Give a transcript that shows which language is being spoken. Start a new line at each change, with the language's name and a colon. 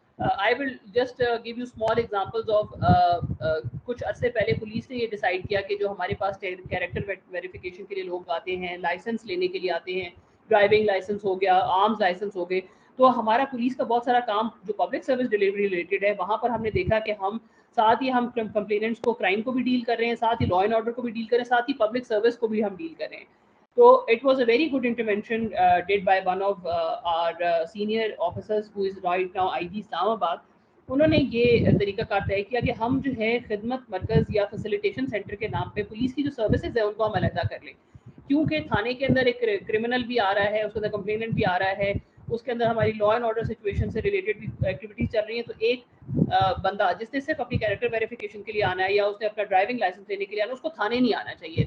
English: I will just give you small examples of
Urdu: کچھ عرصے پہلے پولیس نے یہ ڈیسائیڈ کیا کہ جو ہمارے پاس کیریکٹر ویریفیکیشن کے لیے لوگ آتے ہیں, لائسنس لینے کے لیے آتے ہیں, ڈرائیونگ لائسنس ہو گیا, آرمز لائسنس ہو گئے, تو ہمارا پولیس کا بہت سارا کام جو پبلک سروس ڈلیوری ریلیٹڈ ہے وہاں پر ہم نے دیکھا کہ ہم ساتھ ہی ہم کمپلیننٹس کو, کرائم کو بھی ڈیل کر رہے ہیں, ساتھ ہی لا اینڈ آرڈر کو بھی ڈیل کر رہے ہیں, ساتھ ہی پبلک سروس کو بھی ہم ڈیل کر رہے ہیں.
English: So it was a very good intervention did by one of our senior officers who is right now IG Islamabad.
Urdu: انہوں نے یہ طریقہ کار طے کیا کہ ہم جو ہے خدمت مرکز یا فیسیلیٹیشن سینٹر کے نام پہ پولیس کی جو سروسز ہیں ان کو ہم علیحدہ کر لیں, کیونکہ تھانے کے اندر ایک کرمنل بھی آ رہا ہے, اس کے اندر کمپلیننٹ بھی آ رہا ہے, اس کے اندر ہماری لا اینڈ آرڈر سچویشن سے ریلیٹڈ بھی ایکٹیویٹیز چل رہی ہیں. تو ایک بندہ جس نے صرف اپنی کیریکٹر ویریفیکیشن کے لیے آنا ہے یا اس نے اپنا ڈرائیونگ لائسنس لینے کے لیے آنا ہے, اس کو تھانے نہیں آنا چاہیے.